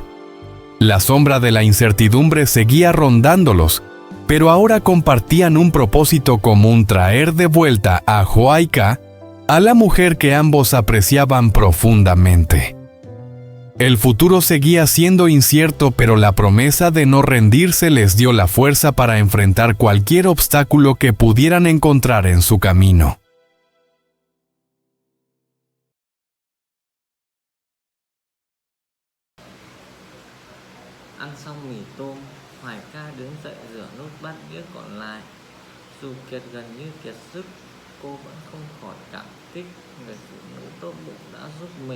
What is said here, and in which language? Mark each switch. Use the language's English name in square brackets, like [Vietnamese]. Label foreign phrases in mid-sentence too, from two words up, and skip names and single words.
[Spanish] La sombra de la incertidumbre seguía rondándolos, pero ahora compartían un propósito común: traer de vuelta a Joaika, a la mujer que ambos apreciaban profundamente. El futuro seguía siendo incierto, pero la promesa de no rendirse les dio la fuerza para enfrentar cualquier obstáculo que pudieran encontrar en su camino. [Vietnamese] Ăn xong mì tôm, Hoài Ca đứng dậy rửa nốt bát đĩa còn lại. Dù kiệt gần như kiệt sức, cô vẫn không khỏi cảm kích người phụ nữ tốt bụng đã giúp mình.